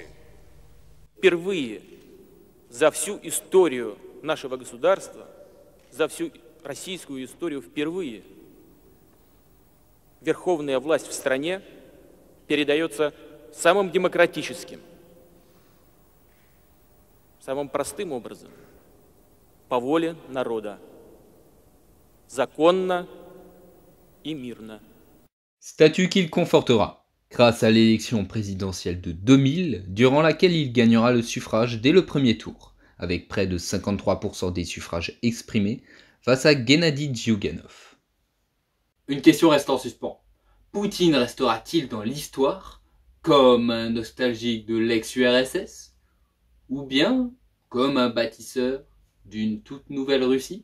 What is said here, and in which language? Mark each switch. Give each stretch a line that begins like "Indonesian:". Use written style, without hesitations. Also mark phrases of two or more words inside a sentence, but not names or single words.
Russian: Впервые за всю историю нашего государства, за всю российскую историю впервые верховная власть в стране передается самым демократическим, самым простым образом, по воле народа. Законно et myrna.
French: Statut qu'il confortera, grâce à l'élection présidentielle de 2000, durant laquelle il gagnera le suffrage dès le premier tour, avec près de 53% des suffrages exprimés, face à Gennady Zyuganov. Une question reste en suspens. Poutine restera-t-il dans l'histoire comme un nostalgique de l'ex-URSS, ou bien comme un bâtisseur d'une toute nouvelle Russie?